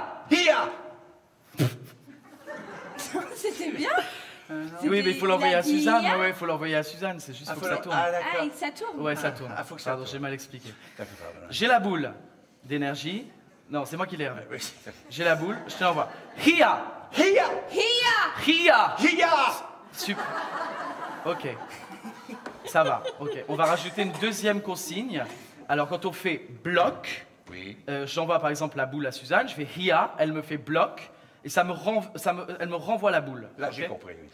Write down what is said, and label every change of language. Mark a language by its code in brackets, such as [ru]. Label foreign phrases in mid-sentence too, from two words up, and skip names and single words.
[fr] IA! C'était bien. Oui, mais il faut l'envoyer à Suzanne. Ouais, il faut l'envoyer à Suzanne. C'est juste pour que ça tourne. Ah, d'accord. Ah, et ça tourne. Ouais, ça tourne. Faut que ça Pardon, tourne. j'ai mal expliqué. D'accord, pardon. J'ai la boule d'énergie. Non, c'est moi qui l'ai. Oui. J'ai la boule, je te l'envoie. Hia! IA! Hia! Hia! IA! Super. Ok. Ça va. Ok. On va rajouter une deuxième consigne. Alors, quand on fait bloc, Oui. j'envoie par exemple la boule à Suzanne, je fais Hia, elle me fait bloc, et elle me renvoie la boule. Là, Ok. j'ai compris. Oui.